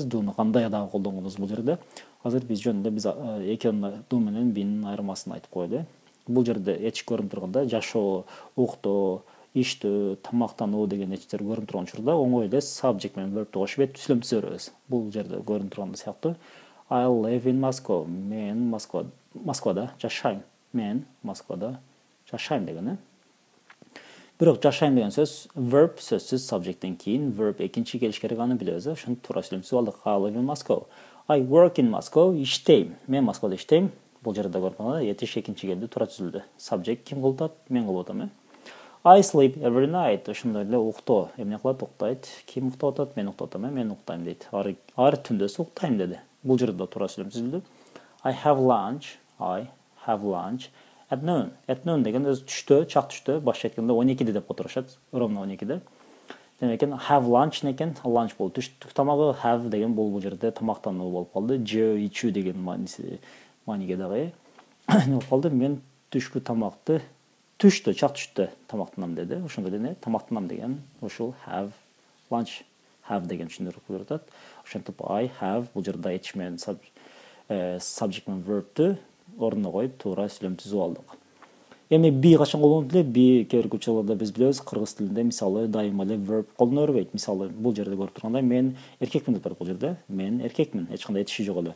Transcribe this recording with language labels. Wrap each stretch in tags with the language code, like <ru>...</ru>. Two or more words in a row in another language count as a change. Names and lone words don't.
<ky>Do'ну кандай дагы колдонгонубуз бул жерде. Азыр биз жөнүндө биз экөөнүн do менен бин айырмасын айтып коелу. Бул жерде этиш көрүнүп турганда жашоо, уктоо, иштөө, тамактануу деген этиштер көрүнүп турган учурда оңой эле subject менен verb'ти кошуп этип сүйлөм түзө беребиз. Бул жерде көрүнүп турган сыяктуу.</ky> <en>I live in Moscow.</en> <ky>Мен Москвада жашайм. Мен Москвада жашайм деген. Бирок жашайм деген сөз verb сөзсүз subjecттен кийин verb экинчи келиш керек, аны билебиз. Ошентип туура сүйлөм түзүп алдык.</ky> <en>I live in Moscow. I work in Moscow.</en> <ky>Иштейм. Мен Москвада иштейм. Бул жерде көрүп турганда этиш экинчи келди, туура түзүлдү. Subject ким кылат? Мен кылып атам.</ky> <en>I sleep every night.</en> <ky>Ошондой эле уктоо. Эмне кылат? Уктайт. Ким уктап атат? Мен уктап атам. Мен уктайм дейт. Ар түндөсү уктайм деди. Бул жерде туура сүйлөм түзүлдү.</ky> <en>I have lunch. At noon. At noon</en> <ky>деген өз түштө, чак түштө, башка айтканда 12-де деп отурушат. Ровно 12-де. Демек</ky> <en>have lunch</en> <ky>некен, lunch бул түштүк тамагы, have деген бул жерде тамактануу болуп калды. Жөө, ичүү деген мааниге дагы. Не болуп калды? Мен түшкү тамакты түштө, чак түштө тамактанам деди. Ошондой эле тамактанам деген ушул</ky> <en>have lunch,</en> <ky>have деген түшүндүрүп берет. Ошентип</ky> <en>I have</en> <ky>бул жерде этиш менен subject менен verb'тү ордуна коюп туура сүйлөм түзүп алдык. Эми be качан колдонуп эле? Be кээ бир учурларда биз билебиз, кыргыз тилинде мисалы дайыма эле verb колдоно бербейт. Мисалы бул жерде көрүп тургандай мен эркекмин деп турат бул жерде. Мен эркекмин, эч кандай этиши жок эле.</ky>